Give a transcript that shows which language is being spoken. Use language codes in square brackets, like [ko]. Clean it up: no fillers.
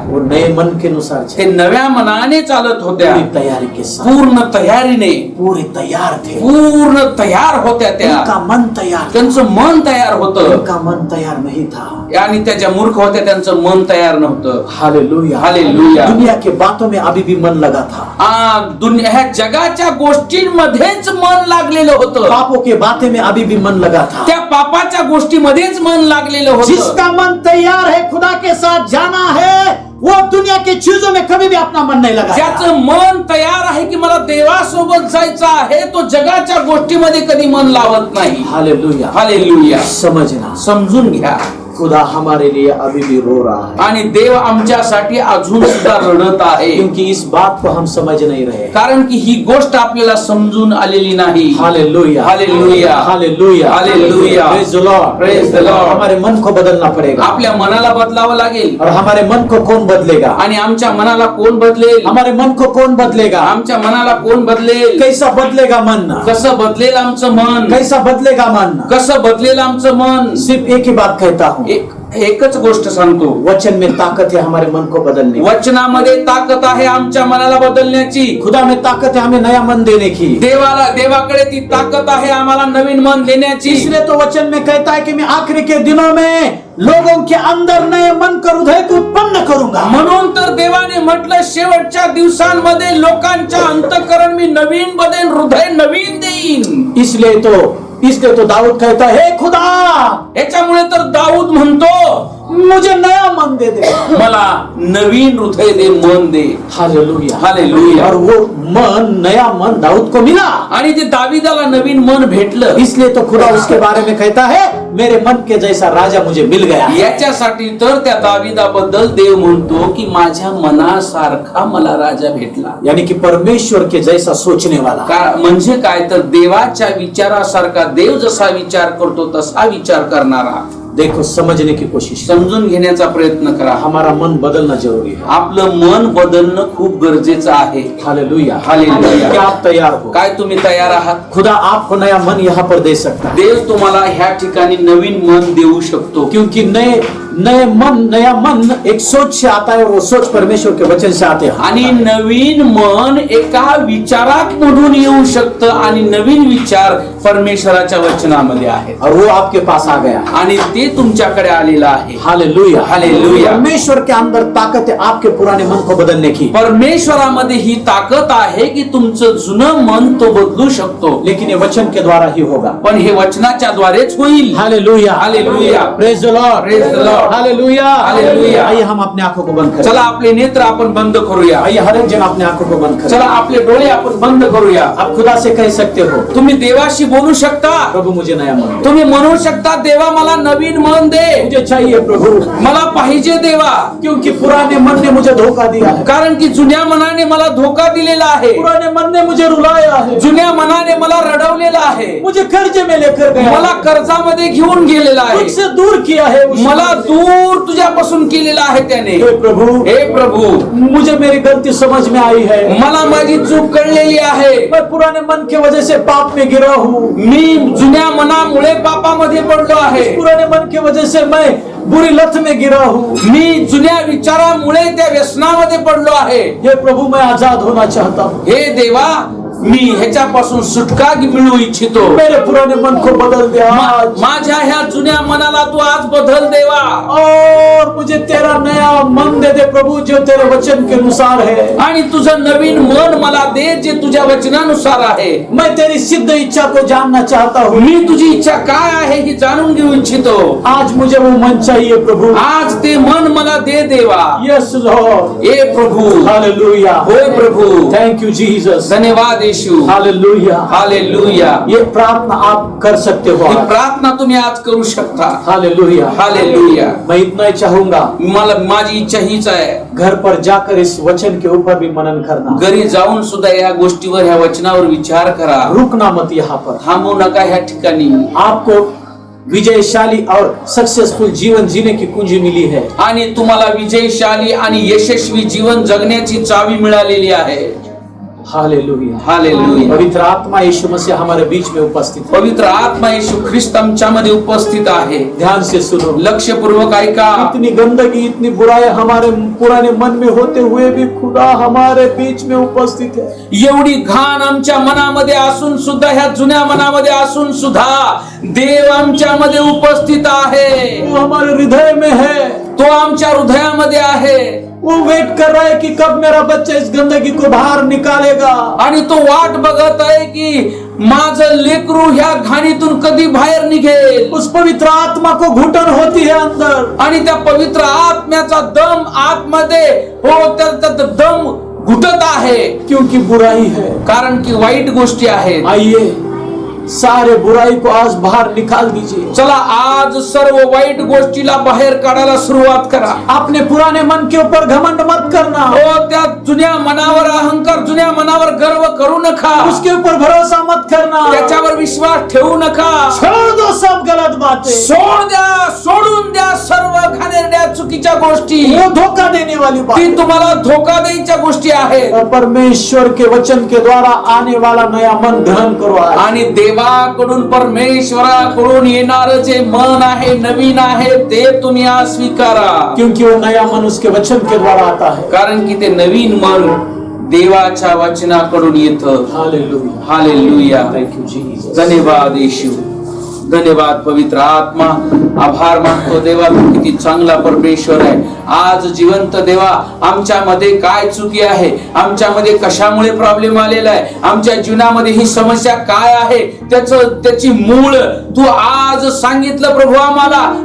[hi] वो नए मन के अनुसार [mr] ते [hi] चले, [mr] नव्या मनाने चालत होत्या, [hi] पूरी तैयारी के साथ, [mr] पूर्ण तयारीने, [hi] पूरे तैयार थे. [mr] पूर्ण तयार होत्या त्या. [hi] उनका मन तैयार था, [mr] त्यांचं मन तयार होतं [hi] उनका मन तैयार नहीं था. [mr] आणि त्या ज्या मूर्ख होत्या त्यांचं मन तयार नव्हतं. Hallelujah, hallelujah. [hi] दुनिया के बातों में अभी भी मन लगा था, [mr] ह्या जगाच्या गोष्टींमध्येच मन लागलेलं होतं. [hi] पापों के बातें में अभी भी मन लगा था. [mr] त्या पापाच्या गोष्टीमध्येच मन लागलेलं होतं. [hi] जिसका मन तैयार है खुदा के साथ जाना है, वो दुनिया की चीजों में कभी भी अपना मन नहीं लगा. [mr] ज्याचं मन तयार आहे की मला देवासोबत जायचं आहे, तो जगाच्या गोष्टीमध्ये कधी मन लावत नाही. Hallelujah, hallelujah. [hi] समझना, [mr] समजून घ्या, [hi] खुदा हमारे लिए अभी भी रो रहा है, [mr] आणि देव आमच्यासाठी अजून सुद्धा रडत आहे. [hi] क्योंकि इस बात को हम समझ नहीं रहे. [mr] कारण की ही गोष्ट आपल्याला समजून आलेली नाही. Hallelujah, hallelujah. Hallelujah, hallelujah. [en] Praise the Lord, praise the Lord. [hi] हमारे मन को बदलना पड़ेगा. [mr] आपल्या मनाला बदलावं लागेल. [hi] और हमारे मन को कौन बदलेगा? [mr] आणि आमच्या मनाला कोण बदलेल? [hi] हमारे मन को कौन बदलेगा? [mr] आमच्या मनाला कोण बदलेल? [hi] कैसा बदलेगा मन? [mr] कसं बदलेल आमचं मन? [hi] कैसा बदलेगा मन? [mr] कसं बदलेल आमचं मन? [hi] सिर्फ एक ही बात कहता हूँ, [mr] एकच गोष्ट सांगतो, [hi] वचन में ताकत है हमारे मन को बदलने की। [mr] वचनामध्ये ताकद आहे आमच्या मनाला बदलण्याची. [hi] खुदा में ताकत है हमें नया मन देने की। [mr] देवाकडे ती ताकद आहे आम्हाला नवीन मन देण्याची. [hi] इसलिए तो वचन में कहता है कि मैं आखिरी के दिनों में लोगों के अंदर नए मन कर हृदय को उत्पन्न करूंगा। [mr] म्हणून तर देवाने म्हटलं शेवटच्या दिवसांमध्ये लोकांच्या अंतःकरण मी नवीन बनेन, हृदय नवीन देईन. [hi] इसलिए तो दाऊद कहता है, हे खुदा, [mr] याच्यामुळे तर दाऊद म्हणतो, [hi] मुझे नया मन दे दे, [mr] मला नवीन हृदय दे, मन दे. Hallelujah, hallelujah. [hi] और वो मन, नया मन दाऊद को मिला, [mr] आणि ते दावीदाला नवीन मन भेटलं. [hi] इसलिए तो खुदा उसके बारे में कहता है, मेरे मन के जैसा राजा मुझे मिल गया. [mr] याच्यासाठी तर त्या दावीदाबद्दल देव म्हणतो की माझ्या मनासारखा मला राजा भेटला. [hi] यानी कि परमेश्वर के जैसा सोचने वाला. [mr] म्हणजे काय तर देवाच्या विचारासारखा, देव जसा विचार करतो तसा विचार करणारा. [hi] देखो, समझने की कोशिश, [mr] समजून घेण्याचा प्रयत्न करा. [hi] हमारा मन बदलना जरूरी है. [mr] आपलं मन बदलणं खूप गरजेचं आहे. Hallelujah, hallelujah. [hi] क्या आप तैयार हो? [mr] काय तुम्ही तयार आहात? [hi] खुदा आपको नया मन यहाँ पर दे सकता है, [mr] देव तुम्हाला ह्या ठिकाणी नवीन मन देऊ शकतो. [hi] क्योंकि नया मन एक सोच से आता है, और वो सोच परमेश्वर के वचन से आते हैं. [mr] आणि नवीन मन एका विचारात मधून येऊ शकतं, आणि नवीन विचार परमेश्वराच्या वचनामध्ये आहे, [hi] और वो आपके पास आ गया. [mr] आणि ते तुमच्याकडे आलेलं आहे. Hallelujah, hallelujah. [hi] परमेश्वर के अंदर ताकत है आपके पुराने मन को बदलने की. [mr] परमेश्वरामध्ये ही ताकद आहे की तुमचं जुनं मन तो बदलू शकतो. [hi] लेकिन ये वचन के द्वारा ही होगा. [mr] पण हे वचनाच्या द्वारेच होईल. Hallelujah, hallelujah. [en] Praise the Lord, praise the Lord. Hallelujah, hallelujah. [hi] आइए हम अपने आंखों को बंद करें. [mr] चला आपले नेत्र आपण बंद करूया. [hi] आइए हर एक जन अपने आंखों को बंद करें. [mr] चला आपले डोळे आपण बंद करूया. [hi] आप खुदा से कह सकते हो, [mr] तुम्ही देवाशी बोलू शकता. [hi] प्रभु मुझे नया मन दे. [mr] तुम्ही म्हणू शकता, देवा मला नवीन मन दे, [hi] मुझे चाहिए प्रभु, [mr] मला पाहिजे देवा. [hi] क्योंकि पुराने मन ने मुझे धोखा दिया है. [mr] कारण की जुन्या मनाने मला धोका दिलेला आहे. [hi] पुराने मन ने मुझे रुलाया है. [mr] जुन्या मनाने मला रडवलेला आहे. [hi] मुझे कर्जे में लेकर गया, [mr] मला कर्जामध्ये घेऊन गेलेला आहे. [hi] मुझसे दूर किया है. [mr] मला दूर तुझ्यापासून केलेला आहे त्याने. [hi] हे प्रभु, [mr] हे प्रभु, [hi] मुझे मेरी गलती समझ में आई है. [mr] मला माझी चूक कळलेली आहे. [hi] मैं पुराने मन की वजह से पाप में गिरा हूँ. [mr] मी जुन्या मनामुळे पापामध्ये पडलो आहे. [hi] पुराने मन की वजह से मैं बुरी लत में गिरा हूँ. [mr] मी जुन्या विचारामुळे त्या व्यसनामध्ये पडलो आहे. [hi] हे प्रभु, मैं आजाद होना चाहता हूँ. [mr] हे देवा, मी ह्याच्यापासून सुटका मिळू इच्छितो. [hi] मेरे पुराने मन को बदल दे आज. [mr] माझ्या ह्या जुन्या मनाला तू आज बदल देवा. [hi] और मुझे तेरा नया मन दे दे प्रभु, जो तेरे वचन के अनुसार है. [mr] आणि तुझं नवीन मन मला दे जे तुझ्या वचनानुसार आहे. [hi] मैं तेरी सिद्ध इच्छा को जानना चाहता हूँ. [mr] मी तुझी इच्छा काय आहे ही जाणून घेऊ इच्छितो. [hi] आज मुझे वो मन चाहिए प्रभु. [mr] आज ते मन मला दे देवा. [en] Yes Lord. [mr] ए प्रभु. हालेलुया. होय प्रभु. [en] Thank you Jesus. [mr] धन्यवाद येशू. हालेलुया. हालेलुया. [hi] ये प्रार्थना आप कर सकते हो. [mr] ही प्रार्थना तुम्ही आज करू शकता. हालेलुया. हालेलुया. [hi] मैं इतना ही चाहूंगा, [mr] मला माझी इच्छा हीच आहे, [hi] घर पर जाकर इस वचन के ऊपर भी मनन करना. [mr] घरी जाऊन सुद्धा या गोष्टीवर, ह्या वचनावर विचार करा. [hi] रुकना मत यहाँ पर. [mr] थांबू नका ह्या ठिकाणी. [hi] आपको विजयशाली और सक्सेसफुल जीवन जीने की कुंजी मिली है. [mr] आणि तुम्हाला विजयशाली आणि यशस्वी जीवन जगण्याची चावी मिळालेली आहे. हालेलुया. हालेलुया. [hi] पवित्र आत्मा यीशु मसीह हमारे बीच में उपस्थित है. [mr] पवित्र आत्मा येशू ख्रिस्त आमच्यामध्ये उपस्थित आहे. [hi] ध्यान से सुनो, [mr] लक्ष्यपूर्वक ऐका. [hi] इतनी गंदगी, इतनी बुराई हमारे पुराने मन में होते हुए भी खुदा हमारे बीच में उपस्थित है. [mr] एवढी घाण आमच्या मनामध्ये असून सुद्धा, ह्या जुन्या मनामध्ये असून सुद्धा देव आमच्यामध्ये उपस्थित आहे. [hi] वो हमारे हृदय में है. [mr] तो आमच्या हृदयामध्ये आहे. [hi] वो वेट कर रहा है कि कब मेरा बच्चा इस गंदगी को बाहर निकालेगा. [mr] आणि तो वाट बघत आहे की माझं लेकरू ह्या घाणीतून कधी बाहेर निघेल. [hi] उस पवित्र आत्मा को घुटन होती है अंदर. [mr] आणि त्या पवित्र आत्म्याचा दम आतमध्ये त्या दम घुटत आहे. [hi] क्योंकि बुराई है. [mr] कारण की वाईट गोष्टी आहेत. [hi] आइए, सारे बुराई को आज बाहर निकाल दीजिए. [mr] चला आज सर्व वाईट गोष्टीला बाहेर काढायला सुरुवात करा. [hi] अपने पुराने मन के ऊपर घमंड मत करना. [mr] हो, त्या जुन्या मनावर अहंकार, जुन्या मनावर गर्व करू नका. [hi] उसके ऊपर भरोसा मत करना. [mr] त्याच्यावर विश्वास ठेवू नका. [hi] छोड़ दो सब गलत बातें. [mr] सोडून द्या सर्व घाणेरड्या चुकीच्या गोष्टी. [hi] वो धोखा देने वाली बात. [mr] ती तुम्हाला धोका द्यायच्या गोष्टी आहेत. [hi] और परमेश्वर के वचन के द्वारा आने वाला नया मन ग्रहण करो आज. [mr] आणि देवाकडून परमेश्वराकडून येणारं जे मन आहे, नवीन आहे, ते तुम्ही आज स्वीकारा. [hi] क्योंकि वो नया मन उसके वचन के द्वारा आता है. [mr] कारण की ते नवीन मन देवाच्या वचनाकडून येतं. Hallelujah. Hallelujah. [en] Thank you Jesus. [mr] धन्यवाद येशू, धन्यवाद पवित्र आत्मा. आभार मानतो देवा, तू किती चांगला परमेश्वर आहे. आज जिवंत देवा, आमच्यामध्ये काय चुकी आहे, आमच्यामध्ये कशामुळे प्रॉब्लेम आलेला आहे, आमच्या जीवनामध्ये ही समस्या काय आहे, त्याची मूळ तू आज सांगितलं प्रभू आम्हाला.